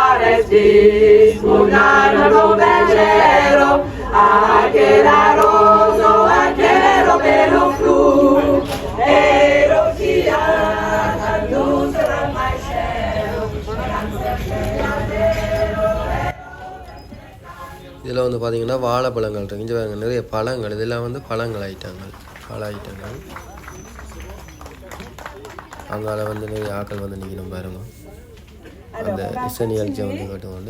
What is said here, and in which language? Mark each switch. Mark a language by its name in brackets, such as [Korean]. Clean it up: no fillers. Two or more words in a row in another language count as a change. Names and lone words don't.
[Tamil] restis un anno bellero anche la rosa anche lo bello flu ero chi ha non sarà mai cielo இதில் வந்து பார்த்திங்கன்னா வாழைப்பழங்கள் இருக்குது. இங்கே நிறைய பழங்கள், இதெல்லாம் வந்து பழங்கள் ஐட்டங்கள், பழ ஐட்டங்கள். அங்கால வந்து நிறைய ஆக்கள் வந்து நிற்கணும். பாருங்க, அந்த இசை நிகழ்ச்சியை வந்து கட்டுவாங்க.